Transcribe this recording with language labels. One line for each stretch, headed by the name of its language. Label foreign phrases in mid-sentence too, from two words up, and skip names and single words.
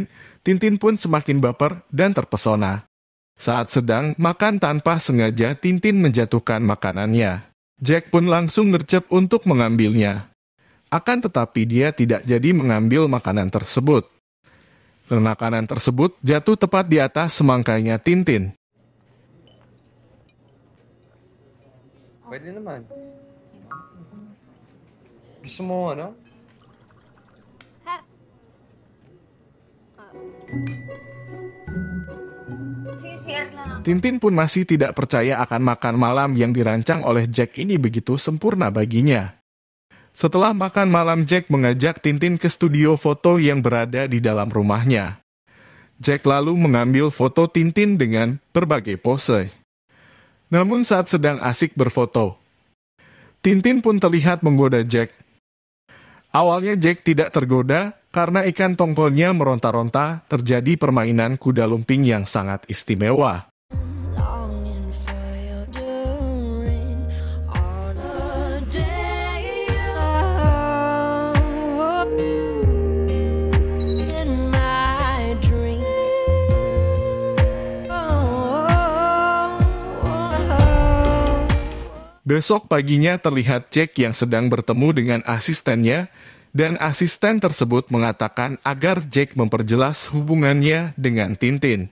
Indonesian: Tintin pun semakin baper dan terpesona. Saat sedang makan tanpa sengaja Tintin menjatuhkan makanannya. Jack pun langsung gercep untuk mengambilnya. Akan tetapi dia tidak jadi mengambil makanan tersebut. Makanan tersebut jatuh tepat di atas semangkanya Tintin.
Filipino: Pwede naman. Gusto mo, ano? Share lang.
Indonesian: Tintin pun masih tidak percaya akan makan malam yang dirancang oleh Jack ini begitu sempurna baginya. Setelah makan malam, Jack mengajak Tintin ke studio foto yang berada di dalam rumahnya. Jack lalu mengambil foto Tintin dengan berbagai pose. Namun saat sedang asik berfoto, Tintin pun terlihat menggoda Jack. Awalnya Jack tidak tergoda karena ikan tongkolnya meronta-ronta. Terjadi permainan kuda lumping yang sangat istimewa.
English: Longing for your during all the day. Oh, in my dream.
Indonesian: Besok paginya terlihat Jack yang sedang bertemu dengan asistennya, dan asisten tersebut mengatakan agar Jack memperjelas hubungannya dengan Tintin.